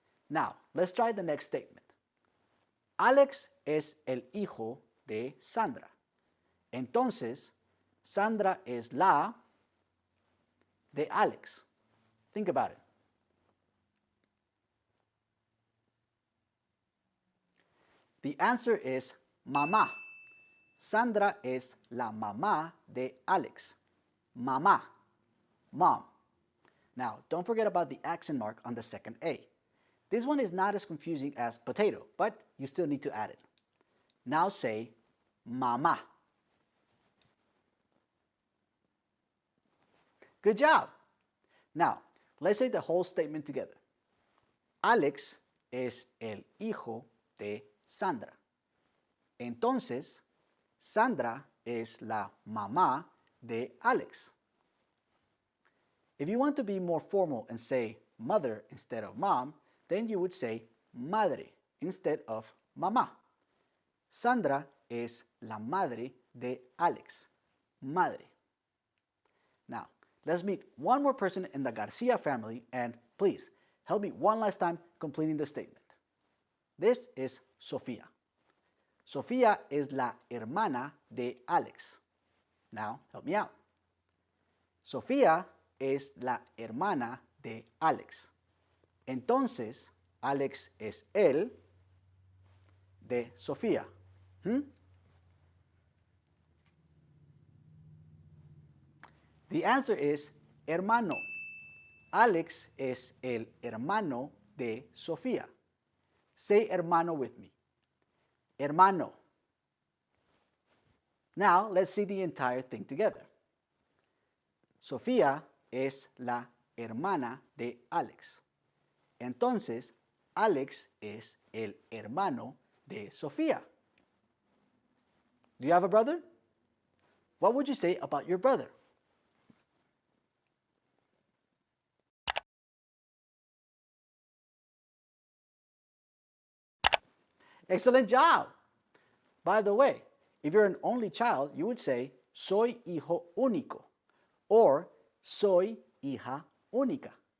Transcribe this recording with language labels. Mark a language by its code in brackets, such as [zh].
[en] Now, let's try the next statement. [es] Alex es el hijo de Sandra. Entonces, Sandra es la de Alex. [en] Think about it. The answer is [es] mamá. Sandra es la mamá de Alex. Mamá. Mom. [en] Now, don't forget about the accent mark on the second A. This one is not as confusing as potato, but you still need to add it. Now say mamá. Good job. Now, let's say the whole statement together. [es] Alex es el hijo de Sandra. Entonces, Sandra es la mamá de Alex. [en] If you want to be more formal and say mother instead of mom, then you would say madre instead of mamá. [es] Sandra es la madre de Alex. Madre. [en] Now, let's meet one more person in the Garcia family, and please help me one last time completing the statement. This is Sofía. [es] Sofía es la hermana de Alex. [en] Now, help me out. [es] Sofía es la hermana de Alex. Entonces, Alex es el de Sofía. [en] The answer is [es] hermano. Alex es el hermano de Sofía. [en] Say hermano with me. Hermano. Now, let's see the entire thing together. [es] Sofía es la hermana de Alex. Entonces, Alex es el hermano de Sofía. [en] Do you have a brother? What would you say about your brother? Excellent job. By the way, if you're an only child, you would say, [es] soy hijo único, [en] or [es] soy hija única.